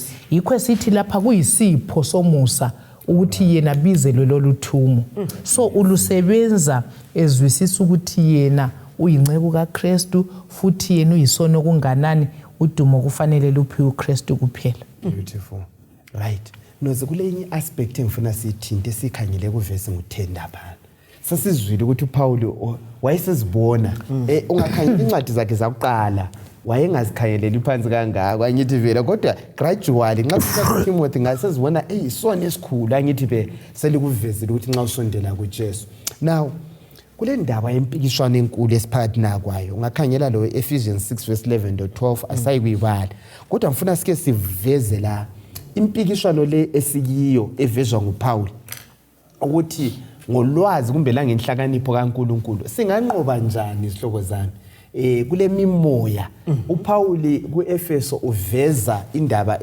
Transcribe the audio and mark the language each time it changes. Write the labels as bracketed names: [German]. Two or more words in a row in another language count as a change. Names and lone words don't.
[North Ndebele] Yikho esithi lapha kuyisipho somusa ukuthi yena bizelwe loluthumo. So ulusebenza ezwisisa ukuthi yena uyinceku kaKristu futhi yena uyisona okunganani udumo kufanele luphiwe uKristu kuphela. [English] Beautiful. Right. [North Ndebele] Noze kulenye aspect engifuna sithinte sikhangele kuverse ngo-10 lapha. Sasizwile ukuthi uPaul wayesezibona ungakhangela incwadi zakhe zakuqala wayengazikhangeleli phansi kangaka angithi vele kodwa gradually nxa sithatha Timothy ngasezibona isona esikhulu angithi be selikuvezile ukuthi nxa usondela kuJesu. Now kule ndaba yempikishwana enkulu esiphakathi nakwayo ungakhangela lo Ephesians 6 verse 11 to 12 asayikuyibala kodwa ngifuna sike siveze la impikishwano le esikiyo evezwa nguPaul ukuthi ngolwazi kumbe la ngenhlakanipho kaNkuluNkulu singanqoba njani isihloko zami kule mimoya uPaul kuEfeso uveza indaba